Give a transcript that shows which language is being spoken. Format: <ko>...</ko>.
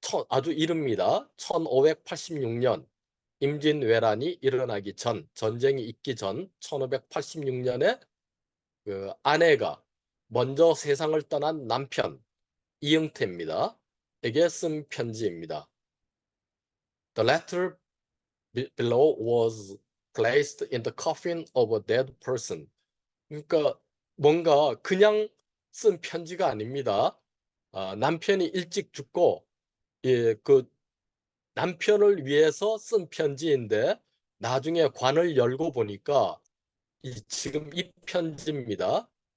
<ko>아주 이릅니다. 1586년 임진왜란이 일어나기 전, 전쟁이 있기 전 1586년에 그 아내가 먼저 세상을 떠난 남편 이응태입니다. 에게 쓴 편지입니다.</ko> <en>The letter below was placed in the coffin of a dead person.</en> <ko>그러니까 뭔가 그냥 쓴 편지가 아닙니다. 남편이 일찍 죽고 그 남편을 위해서 쓴 편지인데 나중에 관을 열고 보니까 지금 이 편지입니다.</ko>